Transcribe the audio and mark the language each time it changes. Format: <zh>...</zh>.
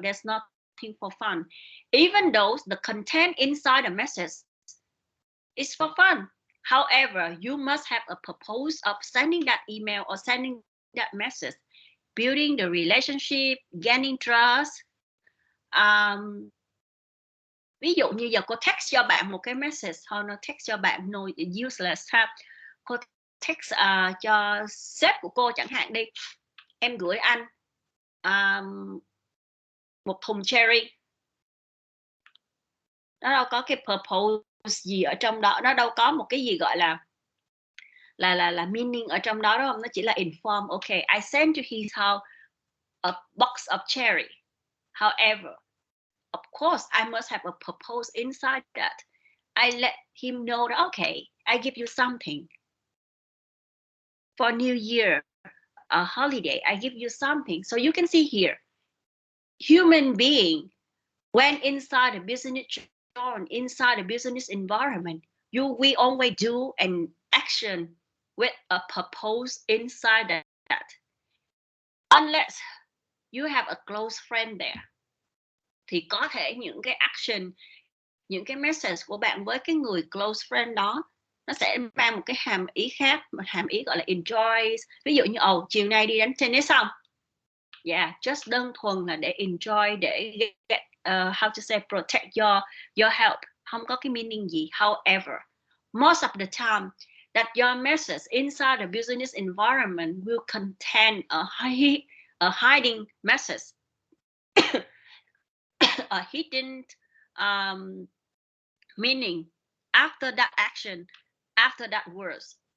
<en>There's nothing for fun. Even though the content inside the message is for fun. However, you must have a purpose of sending that email or sending that message, building the relationship, gaining trust.</en> <vi>Ví dụ như giờ cô text cho bạn một cái message thôi, nó text cho bạn</vi> <en>no useless</en> <vi>ha. Cô text cho sếp của cô chẳng hạn đi, em gửi anh một thùng cherry, nó đâu có cái purpose gì ở trong đó, nó đâu có một cái gì gọi là meaning ở trong đó, đúng không? Nó chỉ là inform.</vi> <en>Okay, I sent to his house a box of cherry. However, of course, I must have a purpose inside that. I let him know that, okay, I give you something for New Year, a holiday. I give you something. So you can see here, human being When inside the business zone, inside the business environment, we always do an action with a purpose inside that. Unless you have a close friend there,</en> <vi>thì có thể những cái action, những cái message của bạn với cái người close friend đó nó sẽ mang một cái hàm ý khác, một hàm ý gọi là enjoy. Ví dụ như chiều nay đi đánh tennis xong, just đơn thuần là để enjoy, để</vi> <en>get, how to say, protect your health,</en> <vi>không có cái meaning gì.</vi> <en>However, most of the time that your message inside the business environment will contain a hiding message, a hidden meaning after that action, after that words.</en>